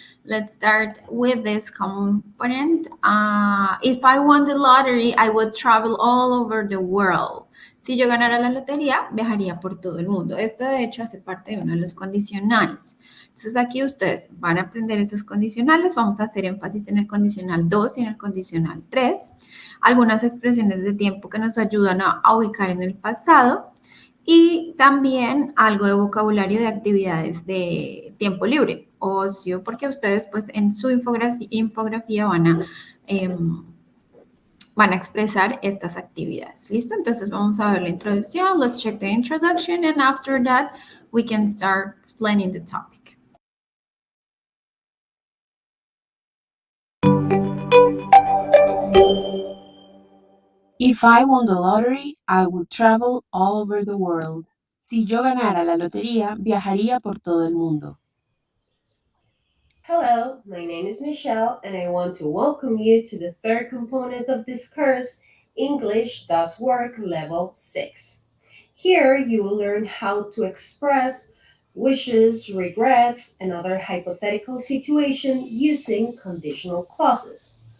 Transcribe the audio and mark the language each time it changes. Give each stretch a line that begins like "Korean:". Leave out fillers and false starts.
English: Let's start with this component. If I won the lottery, I would travel all over the world.
Spanish: Si yo ganara la lotería, viajaría por todo el mundo. Esto, de hecho, hace parte de uno de los condicionales. Entonces, aquí ustedes van a aprender esos condicionales. Vamos a hacer énfasis en el condicional 2 y en el condicional 3. Algunas expresiones de tiempo que nos ayudan a ubicar en el pasado. Y también algo de vocabulario de actividades de tiempo libre, ocio, porque ustedes pues en su infografía van a van a expresar estas actividades. ¿Listo? Entonces vamos a ver la introducción.
English: Let's check the introduction and after that we can start explaining the topic. If I won the lottery, I would travel all over the world.
Spanish: Si yo ganara la lotería, viajaría por todo el mundo.
English: Hello, my name is Michelle, and I want to welcome you to the third component of this course, English Does Work Level 6. Here you will learn how to express wishes, regrets, and other hypothetical situations using conditional clauses.